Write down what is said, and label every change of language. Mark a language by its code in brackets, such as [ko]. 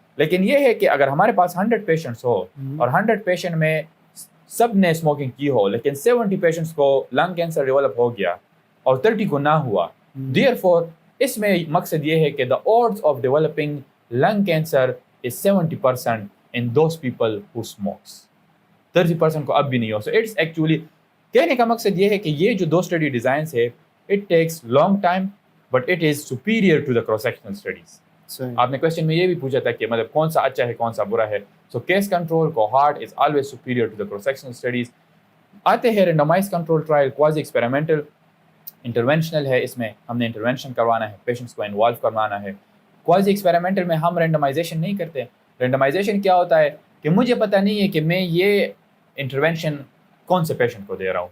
[ur] لیکن یہ ہے کہ اگر ہمارے پاس 100 پیشنٹس ہو اور 100 پیشنٹ میں سب نے اسموکنگ کی ہو, لیکن 70 پیشنٹس کو لنگ کینسر ڈیولپ ہو گیا اور 30 کو نہ ہوا, [en] therefore [ur] اس میں مقصد یہ ہے کہ [en] The odds of developing lung cancer is 70% in those people who smokes. [ur] 30% کو اب بھی نہیں ہو. [en] so it's actually [ur] کہنے کا مقصد یہ ہے کہ یہ جو 2 اسٹڈی ڈیزائنس ہے, [en] It takes long time but it is superior to the cross sectional studies. [ur] آپ نے کوشچن میں یہ بھی پوچھا تھا کہ مطلب کون سا اچھا ہے کون سا برا ہے. [en] So case control cohort is always superior to the cross sectional studies. [ur] آتے ہیں رینڈمائز کنٹرول ٹرائل, کوازی ایکسپیریمنٹل, انٹرونشنل ہے. اس میں ہم نے انٹرونشن کروانا ہے, پیشنٹس کو انوالو کروانا ہے. کوازی ایکسپیریمنٹل میں ہم رینڈمائزیشن نہیں کرتے. رینڈمائزیشن کیا ہوتا ہے کہ مجھے پتہ نہیں ہے کہ میں یہ انٹرونشن کون سے پیشنٹ کو دے رہا ہوں.